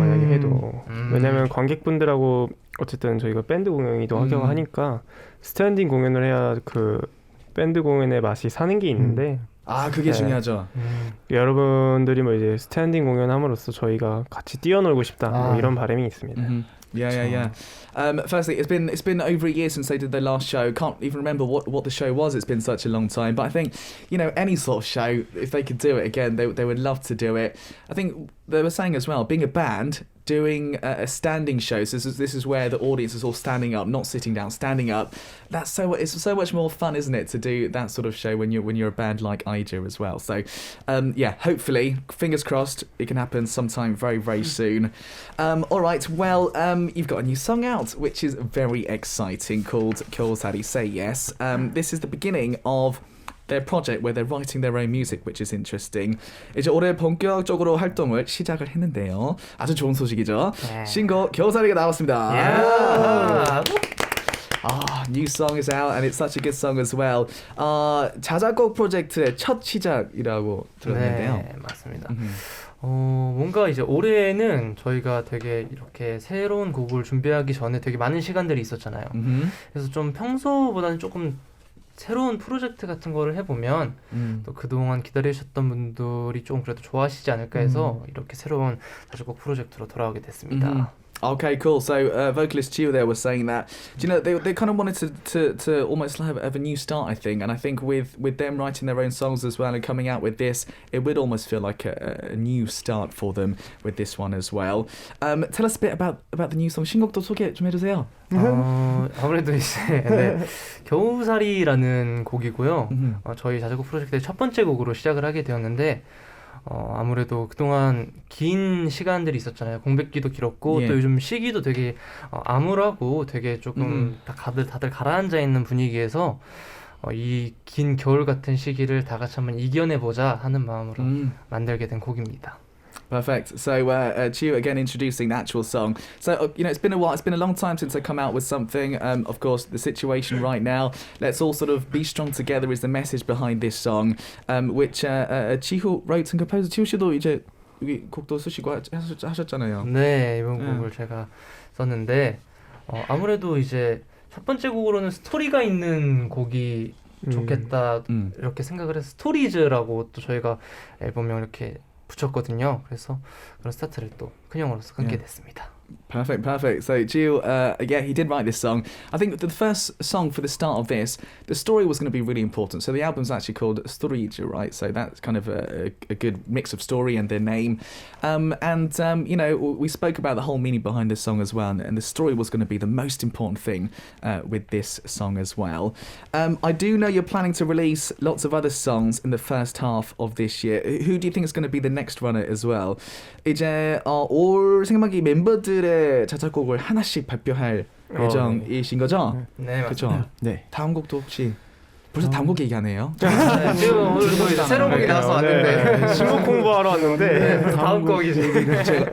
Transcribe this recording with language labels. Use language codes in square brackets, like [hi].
[ko] 만약에 해도 왜냐면 관객분들하고 어쨌든 저희가 밴드 공연이도 하려고 하니까 스탠딩 공연을 해야 그 밴드 공연의 맛이 사는 게 있는데 그게 중요하죠. 여러분들이 뭐 이제 스탠딩 공연함으로써 저희가 같이 뛰어놀고 싶다 뭐 이런 바람이 있습니다. [en] Yeah. Firstly, it's been over a year since they did their last show. Can't even remember what the show was. It's been such a long time. But I think, any sort of show, if they could do it again, they would love to do it. I think they were saying as well, being a band, doing a standing show. So this is where the audience is all standing up, not sitting down, standing up. It's so much more fun, isn't it, to do that sort of show when you're a band like I do as well. So hopefully, fingers crossed, it can happen sometime very, very soon. All right, well, you've got a new song out, which is very exciting, called 겨울살이 Say Yes. This is the beginning of their project where they're writing their own music, which is interesting. [ko] 이제 올해 본격적으로 활동을 시작을 했는데요. 아주 좋은 소식이죠. 신곡 겨울살이가 나왔습니다. [en] New song is out and it's such a good song as well. [ko] 자작곡 프로젝트의 첫 시작이라고 들었는데요. 네, 맞습니다. 뭔가 이제 올해는 저희가 되게 이렇게 새로운 곡을 준비하기 전에 되게 많은 시간들이 있었잖아요. 그래서 좀 평소보다는 조금 새로운 프로젝트 같은 거를 해보면 또 그동안 기다리셨던 분들이 좀 그래도 좋아하시지 않을까 해서 이렇게 새로운 자작곡 프로젝트로 돌아오게 됐습니다. [en] Okay, cool. So vocalist Chiu there was saying that, they kind of wanted to almost have a new start, I think. And I think with them writing their own songs as well and coming out with this, it would almost feel like a new start for them with this one as well. Tell us a bit about the new song. [ko] 신곡도 소개 좀 해주세요. 아무래도 이제 겨울살이라는 곡이고요. 저희 자작곡 프로젝트의 첫 번째 곡으로 시작을 하게 되었는데 아무래도 그동안 긴 시간들이 있었잖아요. 공백기도 길었고 또 요즘 시기도 되게 암울하고 되게 조금 다들 가라앉아 있는 분위기에서 이 긴 겨울 같은 시기를 다 같이 한번 이겨내보자 하는 마음으로 만들게 된 곡입니다. [en] Perfect. So, Chiu again introducing the actual song. So, it's been a while. It's been a long time since I come out with something. Of course, the situation right now. Let's all sort of be strong together is the message behind this song, which Chihu wrote and composed. [ko] Chiu 씨도 이제 여기 곡도 쓰시고 하셨잖아요. 네, 이번 곡을 제가 썼는데 아무래도 이제 첫 번째 곡으로는 스토리가 있는 곡이 좋겠다 이렇게 생각을 해서 스토리즈라고 또 저희가 앨범명 이렇게 붙였거든요. 그래서 그런 스타트를 또 큰형으로서 끊게 됐습니다. [en] Perfect. So Jill, he did write this song. I think the first song for the start of this, the story was going to be really important. So the album's actually called Storyju, right? So that's kind of a good mix of story and their name. We spoke about the whole meaning behind this song as well, and the story was going to be the most important thing with this song as well. I do know you're planning to release lots of other songs in the first half of this year. Who do you think is going to be the next runner as well? [ko] 이제 올 생각하기 멤버들의 자작곡을 하나씩 발표할 예정이신 거죠? 네, 그렇죠. 네. 다음 곡도 혹시 벌써 다음 곡 얘기하네요. 지금 오늘 새로운 곡이 나와서 왔는데 신곡 공부하러 왔는데 다음 곡이지.